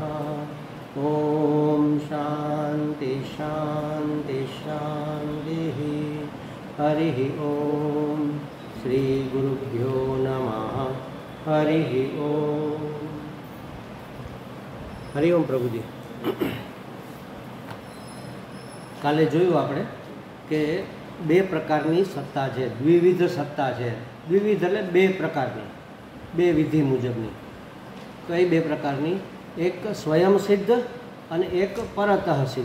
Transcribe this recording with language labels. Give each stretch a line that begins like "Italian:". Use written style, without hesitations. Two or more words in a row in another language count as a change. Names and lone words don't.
Sanskrit: ॐ शान्ति शान्ति शान्तिः। हरिः ॐ श्रीगुरुभ्यो नमः। हरिः ॐ। हरि ओम प्रभुजी।
Gujarati: કાલે જોયું આપણે કે બે પ્રકારની સત્તા છે, દ્વિવિધ સત્તા છે. દ્વિવિધ એટલે બે પ્રકારની, બે વિધિ મુજબની. કઈ બે પ્રકારની? એક સ્વયં સિદ્ધ અને એક પરતઃ સિદ્ધ.